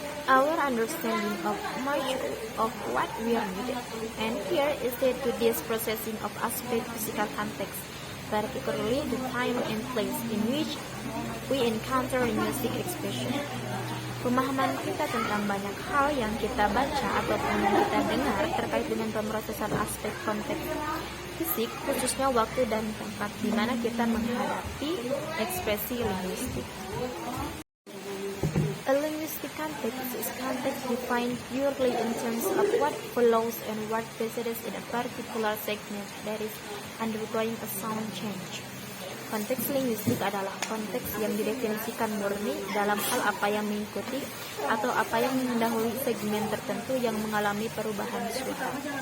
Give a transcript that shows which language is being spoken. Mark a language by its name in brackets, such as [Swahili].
[English] Our understanding of much of what we read and here is led to this processing of aspect physical context, particularly the time and place in which we encounter linguistic expression. [Indonesian] Pemahaman kita tentang banyak hal yang kita baca ataupun yang kita dengar terkait dengan pemrosesan aspek konteks fisik, khususnya waktu dan tempat di mana kita menghadapi ekspresi linguistik. [English] A linguistic context is context defined purely in terms of what follows and what precedes in a particular segment that is undergoing a sound change. [Indonesian] Konteks linguistik adalah konteks yang didefinisikan murni dalam hal apa yang mengikuti atau apa yang mendahului segmen tertentu yang mengalami perubahan suara.